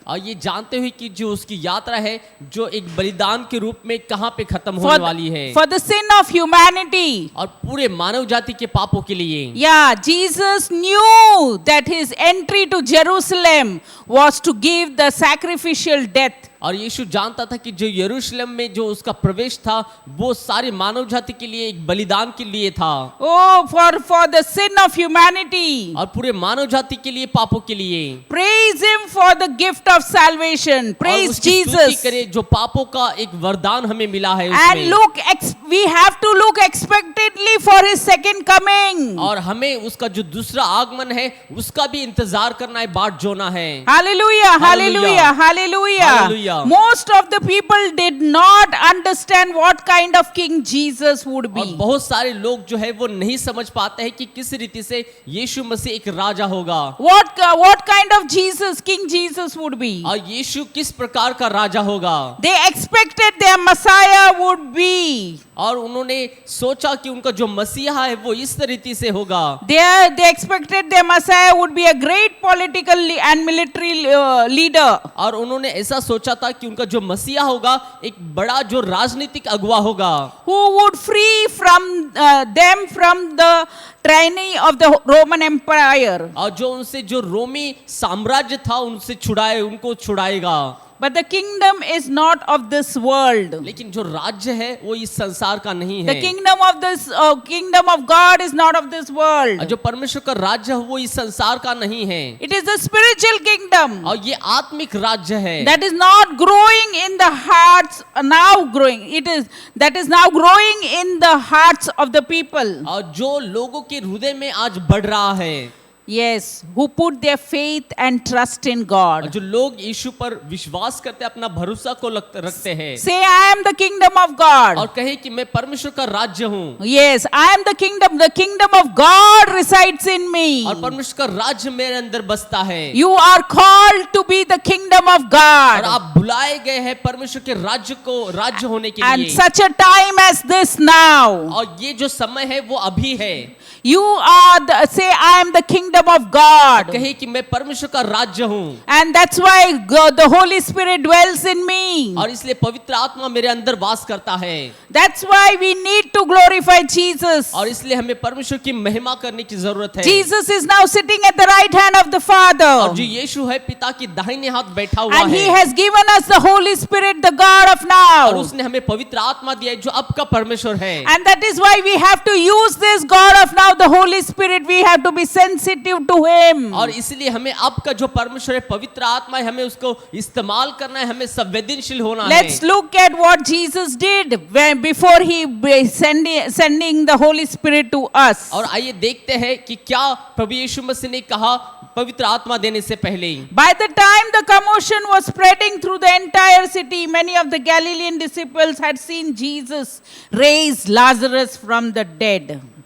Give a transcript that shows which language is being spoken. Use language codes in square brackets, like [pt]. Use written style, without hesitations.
[hi] और ये जानते हुए कि जो उसकी यात्रा है जो एक बलिदान के रूप में कहाँ पे खत्म होने वाली है। [en] For the sin of humanity. [hi] और पूरे मानव जाति के पापों के लिए। [en] Yeah, Jesus knew that his entry to Jerusalem was to give the sacrificial death. [hi] और यीशु जानता था कि जो यरूशलेम में जो उसका प्रवेश था वो सारे मानव जाति के लिए एक बलिदान के लिए था। [en] Oh, for the sin of humanity. [hi] और पूरे मानव जाति के लिए, पापों के लिए। [en] Praise him for the gift of salvation. Praise Jesus. [hi] करे जो पापों का एक वरदान हमें मिला है [en] And we have to look expectantly for his second coming. [hi] और हमें उसका जो दूसरा आगमन है उसका भी इंतजार करना है, बाट जोना है। [en] Hallelujah, hallelujah, hallelujah. Most of the people did not understand what kind of king Jesus would be. [hi] और बहुत सारे लोग जो है वो नहीं समझ पाते हैं कि किस रीति से यीशु मसीह एक राजा होगा। [en] What kind of King Jesus would be. [hi] और यीशु किस प्रकार का राजा होगा। [en] They expected their Messiah would be. [hi] और उन्होंने सोचा कि उनका जो मसीहा है वो इस रीति से होगा। [en] They expected their Messiah would be a great political and military leader. [hi] और उन्होंने ऐसा सोचा था कि उनका जो मसीहा होगा एक बड़ा जो राजनीतिक अगुवा होगा। [en] Who would free them from the tyranny of the Roman Empire. [hi] और जो उनसे जो रोमी साम्राज्य था उनको छुड़ाएगा। [en] But the kingdom is not of this world. [hi] लेकिन जो राज्य है वो इस संसार का नहीं है। [en] The kingdom of God is not of this world. [hi] जो परमेश्वर का राज्य है वो इस संसार का नहीं है। [en] It is the spiritual kingdom. [hi] और ये आत्मिक राज्य है। [en] That is not growing in the hearts now growing. That is now growing in the hearts of the people. [hi] और जो लोगों के हृदय में आज बढ़ रहा है। [en] Yes, who put their faith and trust in God. [hi] जो लोग यीशु पर विश्वास करते अपना भरोसा को रखते हैं। [en] Say, I am the kingdom of God. [hi] और कहे कि मैं परमेश्वर का राज्य हूँ। [en] Yes, I am the kingdom. The kingdom of God resides in me. [hi] और परमेश्वर का राज्य मेरे अंदर बसता है। [en] You are called to be the kingdom of God. [hi] और आप बुलाए गए हैं परमेश्वर के राज्य होने के लिए। [en] And such a time as this now. [hi] और ये जो समय है वो अभी है। [en] You are say, I am the kingdom kingdom of God. [hi] कहे कि मैं परमेश्वर का राज्य हूँ, [en] And that's why the Holy Spirit dwells in me. [hi] और इसलिए पवित्र आत्मा मेरे अंदर वास करता है। [en] That's why we need to glorify Jesus. [hi] और इसलिए हमें परमेश्वर की महिमा करने की जरूरत है। [en] Jesus is now sitting at the right hand of the [hi] और [en] Father. [hi] जो यीशु है पिता की दाहिने हाथ बैठा हुआ [en] And He [hi] है, [en] has given us the Holy Spirit, the God of [hi] और [en] now. [hi] उसने हमें पवित्र आत्मा दिया है जो अब का परमेश्वर है। [en] And that is why we have to use this God of now, the Holy Spirit. We have to be sensitive to Him. [hi] और इसलिए हमें अब का जो परमेश्वर है पवित्र आत्मा है, हमें उसको इस्तेमाल करना है, हमें संवेदनशील होना है। [en] Let's look at what Jesus did before He sending the Holy Spirit to us. [hi] और आइए देखते हैं कि क्या प्रभु यीशु मसीह ने कहा पवित्र आत्मा देने से पहले ही। [en] By the time the commotion was spreading through the entire city, many of the Galilean disciples had seen Jesus raise Lazarus from the dead.